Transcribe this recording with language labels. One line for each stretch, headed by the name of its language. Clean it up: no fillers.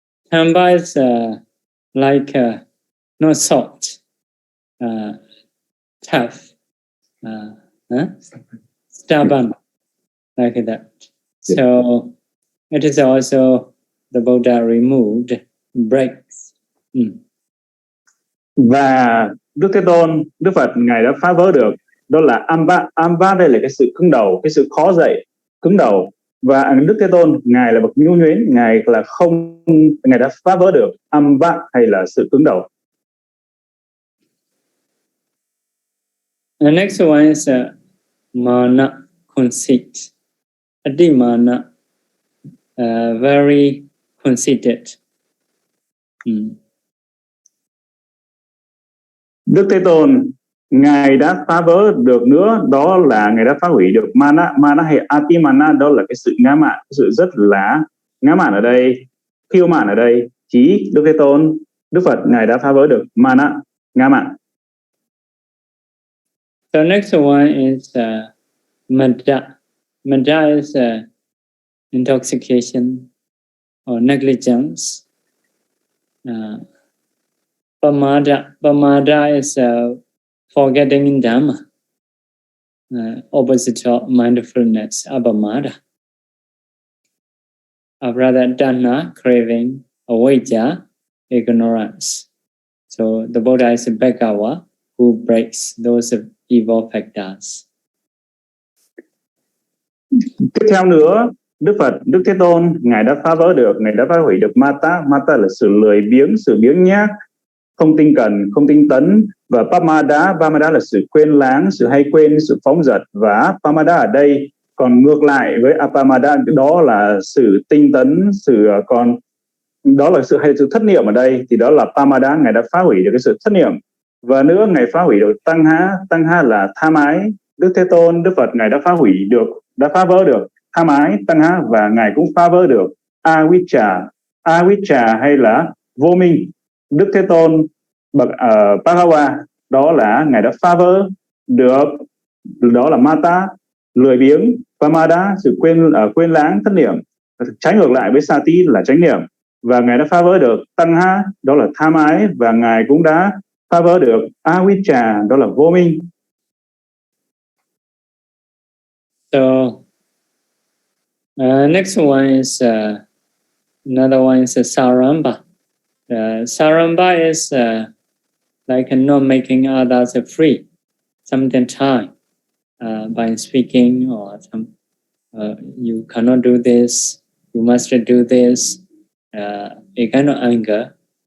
English: Thamba is like not soft, tough, stubborn, like that. So it is also the Buddha removed, breaks.
Vietnamese: Và Đức Thế Tôn, Đức Phật, Ngài đã phá vỡ được, đó là amba. Amba đây là cái sự cứng đầu, cái sự khó dậy, cứng đầu. Và Đức Thế Tôn, Ngài là bậc nhu nhuyễn, Ngài đã phá vỡ được amba hay là sự cứng đầu.
English: The next one is mana, conceit. Adimana, very conceited.
Vietnamese: Đức Thế Tôn, Ngài đã phá vỡ được nữa, đó là Ngài đã phá hủy được mana hay atimana, đó là cái sự ngã mạn, cái sự rất là ngã mạn ở đây, kiêu mạn ở đây. Chỉ Đức Thế Tôn, Đức Phật, Ngài đã phá vỡ được mana, ngã mạn.
English: The next one is mada. Mada is intoxication or negligence. Pamada is forgetting Dhamma, opposite of mindfulness, apamada. Rather dana, craving, avijja, ignorance. So the Buddha is a Bhagawa who breaks those evil factors.
Vietnamese: Tiếp theo nữa, Đức Phật, Đức Thế Tôn, Ngài đã phá vỡ được, Ngài đã phá hủy được mata. Mata là sự lười biếng, sự biếng nhác, không tinh cần, không tinh tấn. Và pamada là sự quên lãng, sự hay quên, sự phóng dật. Và pamada ở đây còn ngược lại với apamada, đó là sự tinh tấn, đó là sự thất niệm ở đây, thì đó là pamada. Ngài đã phá hủy được cái sự thất niệm. Và nữa, Ngài phá hủy được tăng ha là tham ái. Đức Thế Tôn, Đức Phật, Ngài đã phá vỡ được tham ái, tăng ha, và Ngài cũng phá vỡ được avijja hay là vô minh. Đức Thế Tôn bậc Bhagawa, đó là Ngài đã phá vỡ được, đó là mata, lười biếng, pamada, sự quên lãng, thất niệm, trái ngược lại với sati là chánh niệm. Và Ngài đã phá vỡ được tăng ha, đó là tham ái, và Ngài cũng đã phá vỡ được avijja, đó là vô minh.
English: So next one is another one is saramba. Saramba is like not making others free sometimes by speaking or you cannot do this, you must do this, a kind of anger.